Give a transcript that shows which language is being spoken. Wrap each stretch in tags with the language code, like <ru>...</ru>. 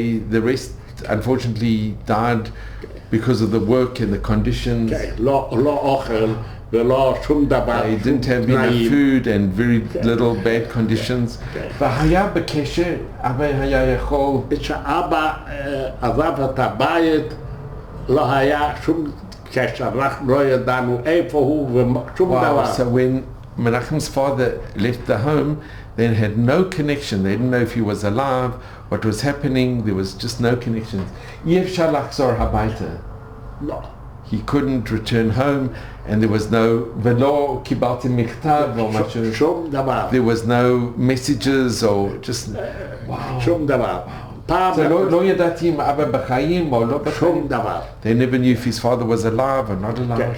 <en>The rest unfortunately died because of the work and the conditions.</en> <he>לא אוכל ולא שום דבר.</he> <en>They didn't have enough food and very little bad conditions.</en> <he>והיה בקשר, אבא היה יכול... כשאבא עזב את הבית, לא היה שום קשר, אנחנו לא ידענו איפה הוא ושום דבר.</he> <en>So when Menachem's father left the home, they had no connection. They didn't know if he was alive, what was happening. There was just no connections.</en> <he>אי אפשר לחזור הביתה. לא.</he> <en>He couldn't return home, and there was no,</en> <he>ולא קיבלתי מכתב או משהו. שום דבר.</he> <en>There was no messages or just...</en> <he>שום דבר. So לא ידעתי אם אבא בחיים או לא בחיים. שום דבר.</he> <en>They never knew if his father was alive or not alive.</en>